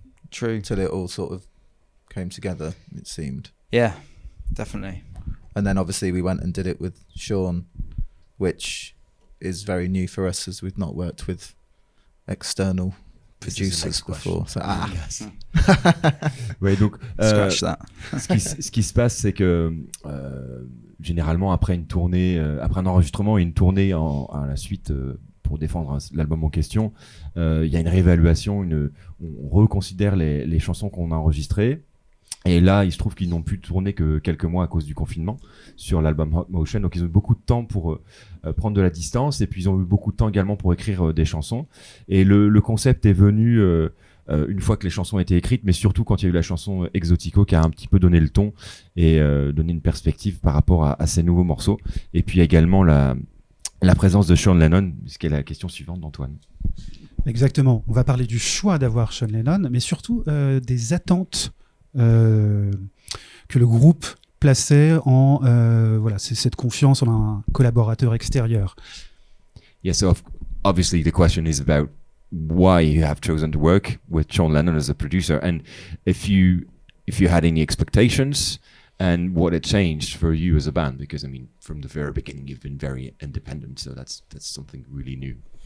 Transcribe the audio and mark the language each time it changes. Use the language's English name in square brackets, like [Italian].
[English] Till it all sort of came together, it seemed. Yeah, definitely. And then obviously we went and did it with Sean, which is very new for us as we've not worked with external producers before. So, Yes. [French] Ouais, donc [English] Scratch that. [French] ce qui se passe, c'est que généralement après une tournée, après un enregistrement et une tournée à la suite pour défendre l'album en question, il y a une réévaluation, on reconsidère les chansons qu'on a enregistrées. Et là, il se trouve qu'ils n'ont pu tourner que quelques mois à cause du confinement sur l'album Hot Motion. Donc, ils ont eu beaucoup de temps pour prendre de la distance. Et puis, ils ont eu beaucoup de temps également pour écrire des chansons. Et le concept est venu une fois que les chansons étaient écrites, mais surtout quand il y a eu la chanson Exotico qui a un petit peu donné le ton et donné une perspective par rapport à ces nouveaux morceaux. Et puis également la présence de Sean Lennon, ce qui est la question suivante d'Antoine. Exactement. On va parler du choix d'avoir Sean Lennon, mais surtout des attentes que le groupe plaçait en c'est cette confiance en un collaborateur extérieur. [English] Yeah, so obviously the question is about why you have chosen to work with Sean Lennon as a producer, and if you had any expectations and what it changed for you as a band, because I mean from the very beginning you've been very independent, so that's something really new.